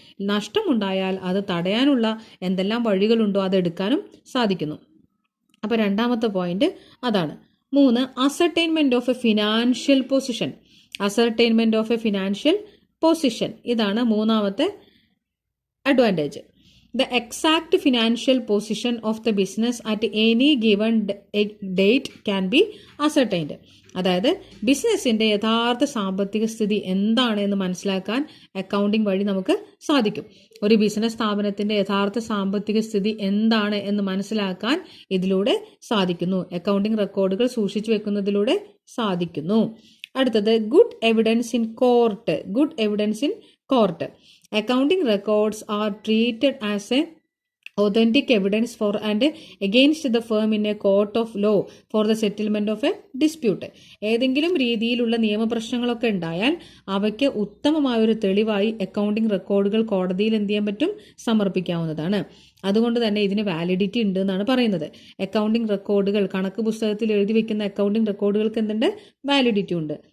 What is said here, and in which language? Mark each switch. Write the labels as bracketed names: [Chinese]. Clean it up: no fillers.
[Malayalam] നഷ്ടമുണ്ടായാൽ അത് തടയാനുള്ള എന്തെല്ലാം വഴികളുണ്ടോ അതെടുക്കാനും സാധിക്കുന്നു. അപ്പോൾ രണ്ടാമത്തെ പോയിന്റ് അതാണ്. 3. [English] Ascertainment of a financial position. Ascertainment of a financial position, [Malayalam] ഇതാണ് മൂന്നാമത്തെ advantage. [English] The exact financial position of the business at any given date can be ascertained. [Malayalam] അതായത് ബിസിനസ്സിൻ്റെ യഥാർത്ഥ സാമ്പത്തിക സ്ഥിതി എന്താണ് എന്ന് മനസ്സിലാക്കാൻ അക്കൗണ്ടിങ് വഴി നമുക്ക് സാധിക്കും. ഒരു ബിസിനസ് സ്ഥാപനത്തിൻ്റെ യഥാർത്ഥ സാമ്പത്തിക സ്ഥിതി എന്താണ് എന്ന് മനസ്സിലാക്കാൻ ഇതിലൂടെ സാധിക്കുന്നു. അക്കൗണ്ടിങ് റെക്കോർഡുകൾ സൂക്ഷിച്ചു വെക്കുന്നതിലൂടെ സാധിക്കുന്നു. [English] അടുത്തത് good evidence in court. Good evidence in court. Accounting records are treated as a authentic evidence for and against the firm in a court of law for the settlement of a dispute. [Malayalam] ഏതെങ്കിലും രീതിയിലുള്ള നിയമപ്രശ്നങ്ങളൊക്കെ ഉണ്ടായാൽ അവയ്ക്ക് ഉത്തമമായൊരു തെളിവായി accounting റെക്കോർഡുകൾ കോടതിയിൽ എന്ത് ചെയ്യാൻ പറ്റും? സമർപ്പിക്കാവുന്നതാണ്. അതുകൊണ്ട് തന്നെ ഇതിന് വാലിഡിറ്റി ഉണ്ട് എന്നാണ് പറയുന്നത്. അക്കൗണ്ടിംഗ് റെക്കോർഡുകൾ, കണക്ക് പുസ്തകത്തിൽ എഴുതി വെക്കുന്ന അക്കൗണ്ടിംഗ് റെക്കോർഡുകൾക്ക് എന്തുണ്ട്? വാലിഡിറ്റി ഉണ്ട്.